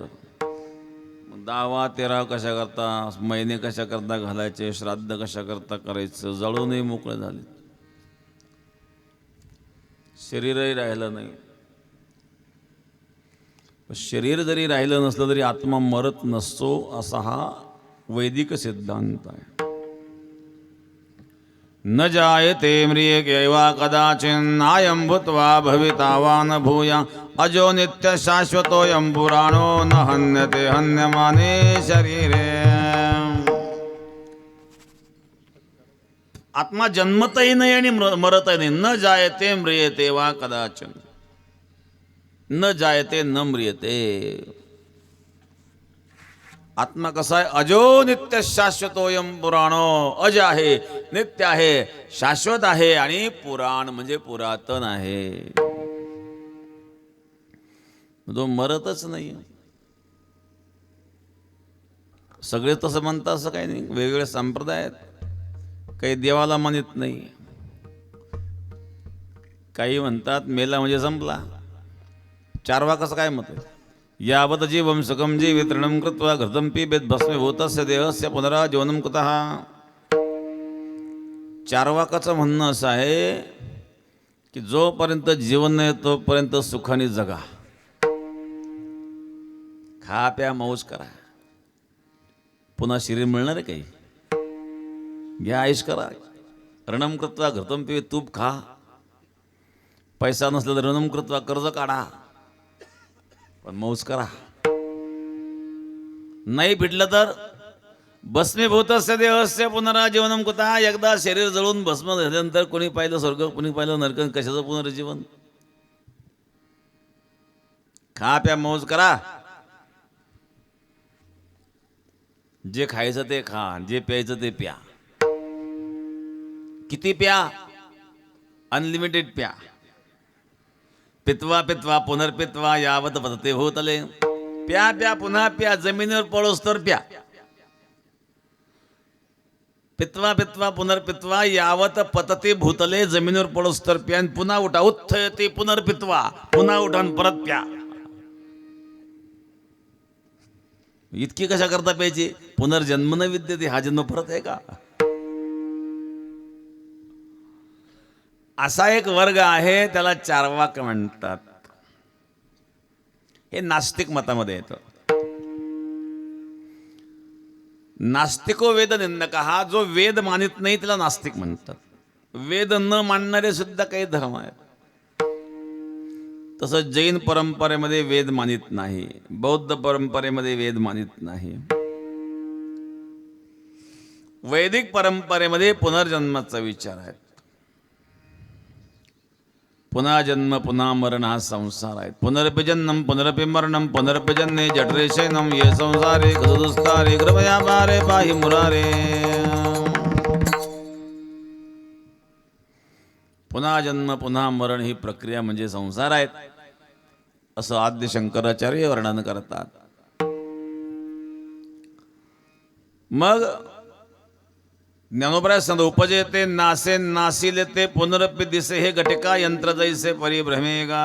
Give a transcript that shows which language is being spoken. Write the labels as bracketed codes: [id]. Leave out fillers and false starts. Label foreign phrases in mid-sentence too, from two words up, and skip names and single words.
[mr] 10 13 कशा करता, महिने कशा करता घालायचे, श्राद्ध कशा करता करायचं, जळूनही मोकळे झाले, शरीरही राहिलं नाही. शरीर जरी राहिलं नसलं तरी आत्मा मरत नसतो असा हा वैदिक सिद्धांत आहे. [sa] न जायते म्रियेवा कदाचिन्नायं भूत्वा भवितावान भूया अजो नित्य शाश्वतोऽयं पुराणो न हन्यते हन्यमाने शरीरे. [mr] आत्मा जन्मतही नाही आणि मरतही नाही. [sa] न जायते म्रियते वा कदाचिन, न जायते न म्रियते. [mr] आत्मा कसा आहे? [sa] अजो नित्य शाश्वतोयम पुराणो. [mr] अज आहे, नित्य आहे, शाश्वत आहे आणि पुराण म्हणजे पुरातन आहे. तो मरतच नाही. सगळे तसं म्हणतात असं काही नाही. वेगवेगळे संप्रदाय आहेत. काही देवाला मानित नाही. काही म्हणतात मेला म्हणजे संपला. चार्वाकाचं काय मत आहे? [sa] यावत जीवम सुखम जीवितृणं कृत्वा घृतं पिबेत भस्मीभूतस्य देहस्य पुनराजीवनं कुतः. [mr] चार्वाकाचं म्हणणं असं आहे की जोपर्यंत जीवन नाही तोपर्यंत सुखाने जगा, खा प्या मौज करा. पुन्हा शरीर मिळणार आहे काही? घ्या आयुष करा. [sa] ऋणम कृत्वा घृतं पिबेत, [mr] तूप खा. पैसा नसला तर [sa] ऋणम कृत्वा [mr] कर्ज काढा, पण मौज करा. नाही भेटलं तर [sa] भस्मीभूतस्य देहस्य पुनराजीवनं कुतः. [mr] एकदा शरीर जळून भस्म झाल्यानंतर कोणी पाहिलं स्वर्ग, कोणी पाहिलं नरक, कशाचं पुनरुज्जीवन. खा प्या मौज करा. जे खायचं ते खा, जे प्यायचं ते प्या. किती प्या? अनलिमिटेड प्या. [sa] पित्वा पित्वा पुनर्पित्वा यावत पतते भूतले. [mr] प्या प्या पुन्हा प्या, जमिनीवर पडोस तर प्या. [sa] पित्वा पित्वा पुनर्पित्वा यावत पतते भूतले. [mr] जमिनीवर पडोस तर प्या. पुन्हा उठा. [sa] उत्थयते पुनर्पित्वा, [mr] पुन्हा उठा परत प्या. इतकी कशा करता प्यायची? [sa] पुनर्जन्म न विद्यते. [mr] हा जन्म परत आहे का? असा एक वर्ग आहे, त्याला चार्वाक म्हणतात. हे नास्तिक मतामध्ये येतं. [sa] नास्तिको वेद निंदक. [mr] हा जो वेद मानित नाही त्याला नास्तिक म्हणतात. वेद न मानणारे सुद्धा काही धर्म आहेत. तसं जैन परंपरेमध्ये वेद मानित नाही, बौद्ध परंपरेमध्ये वेद मानित नाही. वैदिक परंपरेमध्ये पुनर्जन्माचा विचार आहे. पुन्हा जन्म पुन्हा मरण हा संसार आहे. [sa] पुनरपि पुनरपि मरणम पुनरपि जन्मे जठरे शयनम ये संसारे गदुस्तारे कृपया पारे पाहि मुरारे. [mr] पुन्हा जन्म पुन्हा मरण ही प्रक्रिया म्हणजे संसार आहेत असं आद्य शंकराचार्य वर्णन करतात. मग ज्ञानोबराय संत उपजेते नासे नासिले ते पुनरपि दिसे हे घटिका यंत्र जैसे परिभ्रमेगा.